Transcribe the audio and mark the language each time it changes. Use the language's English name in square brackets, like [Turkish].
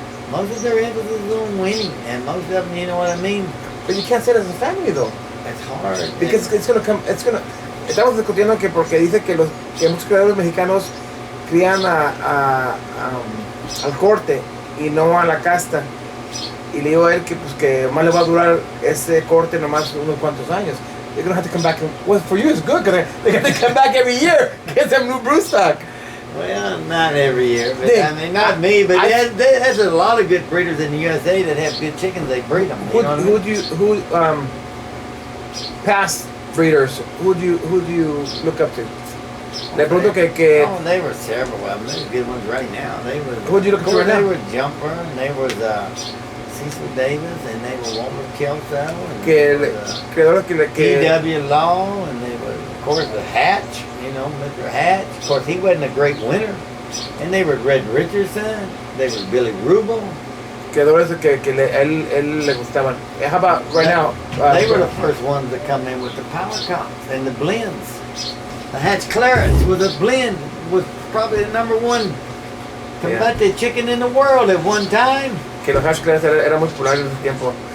[English] Most of their emphasis is on winning, and most of them, you know what I mean? But you can't say it as a family though. It's hard. [Spanish] Because estamos discutiendo que porque dice que muchos criadores mexicanos crían al corte y no a la casta. Y le digo a él que pues que más le va a durar ese corte nomás unos cuantos años. [English] They're gonna have to come back. Well, for you it's good because they have to come back every year, get some new brood stock. Well, not every year, but Dink, I mean, not me, but there's a lot of good breeders in the USA that have good chickens. They breed them. You know what I mean? Past breeders? Who do you look up to? [Spanish] Le pregunto que [English] Oh, they were several of them. There's good ones right now. They was. Who'd you look of at course, right now? They were Jumper, and they was Cecil Davis, and they were Walter Kelso, and [Spanish] criadores que [English] P.W. Law, and they were, of course, the Hatch. You know, Mr. Hatch. Of course, he wasn't a great winner. And they were Red Richardson. They was Billy Rubel. [Spanish] criadores que él le gustaban. [English] How about right now? They were the first ones that come in with the power cops and the blends. The Hatch Clarets with a blend was probably the number one combate chicken in the world at one time. [Spanish] Que los hash class era muy popular en ese tiempo.